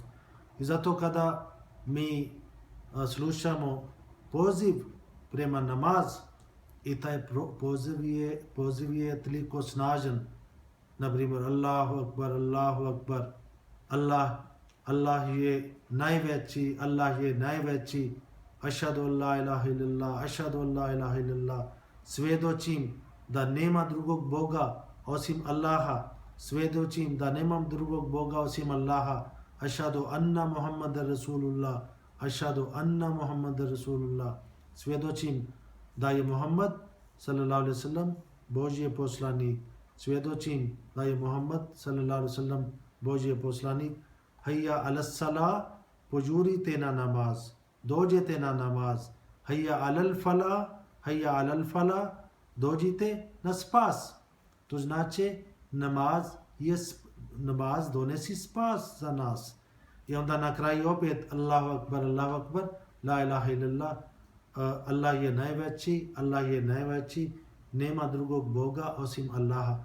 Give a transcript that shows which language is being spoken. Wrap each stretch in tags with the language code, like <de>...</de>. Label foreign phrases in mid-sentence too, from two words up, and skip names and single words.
<bs>I zato kada mi slušamo poziv prema namaz i taj poziv je toliko snažan, na primjer</bs> <ar>الله أكبر, الله أكبر,</ar> <bs>Allah je najveći,</bs> <ar>أشهد أن لا إله إلا الله, أشهد أن لا إله illallah,</ar> <bs>svjedočim da nema drugog Boga osim Allaha, svjedočim da nemam drugog Boga osim Allaha,</bs> <ar>أشهد أن محمدا رسول الله, أشهد أن محمدا رسول الله,</ar> <bs>svjedočim da je Muhammad</bs> <ar>صلى الله عليه وسلم</ar> <bs>Božji poslanik, svjedočim da je Muhammad</bs> <ar>صلى الله عليه وسلم</ar> <bs>Božji poslanik.</bs> <ar>حي على الصلاة,</ar> <bs>požurite na namaz, dođete na namaz.</bs> <ar>حي على الفلاح,</ar> <bs>dođite na spas. To znači namaz donesi spas za nas. I onda na kraju opet</bs> <ar>الله أكبر، لا إله إلا الله,</ar> <bs>Allah je najveći, nema drugog Boga osim Allaha.</bs>